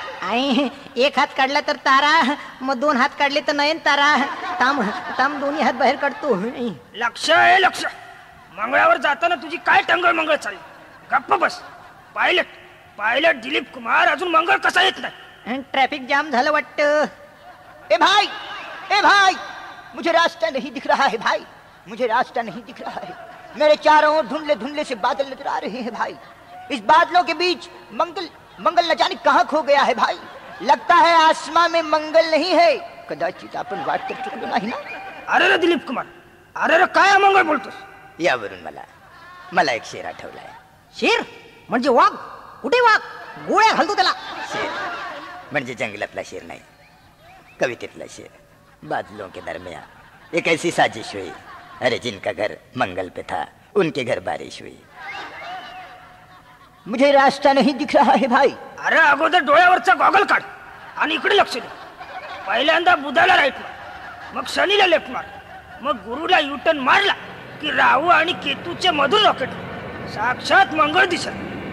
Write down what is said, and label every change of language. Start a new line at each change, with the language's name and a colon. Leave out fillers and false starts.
Marathi: आणि एक हात काढला तर तारा, मग 2 हात काढले तर नयन तारा. ताम ताम दोन्ही हात बाहेर काढतो. लक्ष आहे, लक्ष. मंगळावर जाताना तुझी काय टंगळ मंगळ चालली? गप्प बस. पायलट दिलीप कुमार अजून मंगळ कसा येत नाही? ट्रॅफिक जाम झालं वाटतं.
Hindi: ए भाई, मुझे रास्ता नहीं दिख रहा है भाई, मुझे रास्ता नहीं दिख रहा है. मेरे चारों ओर धुंधले धुंधले से बादल नजर आ रहे हैं भाई. इस बादलों के बीच मंगल न जाने कहाँ खो गया है भाई. लगता है आसमां में मंगल नहीं है.
Marathi: कदाचित आपण वाट कर चुकलो नाही ना? अरे रे दिलीप कुमार, अरे रे काय अमंगळ बोलतोस? यावरून मला एक शेर आठवलाय. शेर म्हणजे वाघ? कुठे वाघ? गोळ्या घालतो त्याला. शेर म्हणजे जंगलातला शेर नाही, कवितेतला शेर.
Hindi: बादलों के दरमियान एक ऐसी साजिश हुई, अरे जिनका घर मंगल पे था उनके घर बारिश हुई. मुझे रास्ता नहीं दिख रहा है भाई.
Marathi: अरे अगोदर डोळ्यावरचा गॉगल काढ आणि इकडे लक्ष दे. पहिल्यांदा बुधाला राईट मार, मग शनीला लेफ्ट मार, मग गुरुला युटर्न मारला की राहू आणि केतूचे मधुर रॉकेट साक्षात मंगळ दिसत.